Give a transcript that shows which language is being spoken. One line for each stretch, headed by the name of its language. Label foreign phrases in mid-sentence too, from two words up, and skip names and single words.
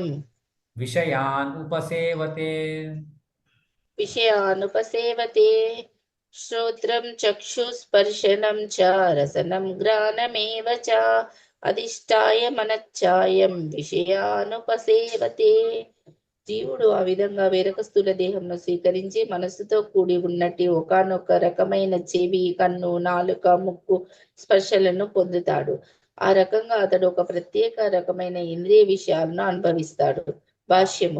Sanskrit: विषयान् उपसेवते. विषयान् उपसेवते. श्रोत्रं चक्षुः स्पर्शनं च. रसनं घ्राणमेव च. अधिष्ठाय मनश्चायं. विषयान् उपसेवते.
Telugu: జీవుడు ఆ విధంగా వేరొక స్థూల దేహంను స్వీకరించి మనస్సుతో కూడి ఉన్నట్టు ఒకానొక రకమైన చెవి, కన్ను, నాలుక, ముక్కు స్పర్శలను పొందుతాడు. ఆ రకంగా అతడు ఒక ప్రత్యేక రకమైన ఇంద్రియ విషయాలను అనుభవిస్తాడు. భాష్యము.